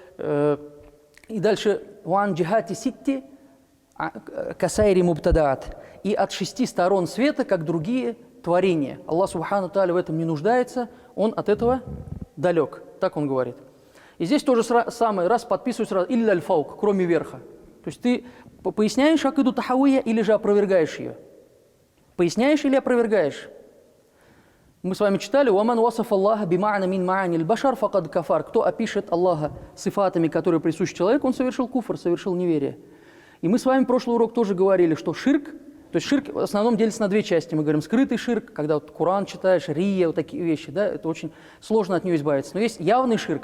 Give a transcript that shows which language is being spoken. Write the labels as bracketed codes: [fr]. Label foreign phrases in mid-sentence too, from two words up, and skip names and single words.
[ru] И дальше [ar] «من الجهات الست كسائر المبتدعات». [ru] И от 6 сторон света, как другие творения. Аллах [ar] سبحانه وتعالى [ru] в этом не нуждается, он от этого далек. Так он говорит. И здесь тоже самое, раз подписывают сразу [ar] «إلا الفوق», [ru] кроме верха. То есть ты Поясняешь акиду тахавия или же опровергаешь ее? Поясняешь или опровергаешь? Мы с вами читали [ar] «ومن وصف الله بمعنى من معاني البشر فقد كفر». [ru] Кто опишет Аллаха сифатами, которые присущи человеку, он совершил куфр, совершил неверие. И мы с вами в прошлый урок тоже говорили, что ширк, то есть ширк в основном делится на две части. Мы говорим скрытый ширк, когда вот Коран читаешь, рия, вот такие вещи, да, это очень сложно от него избавиться. Но есть явный ширк.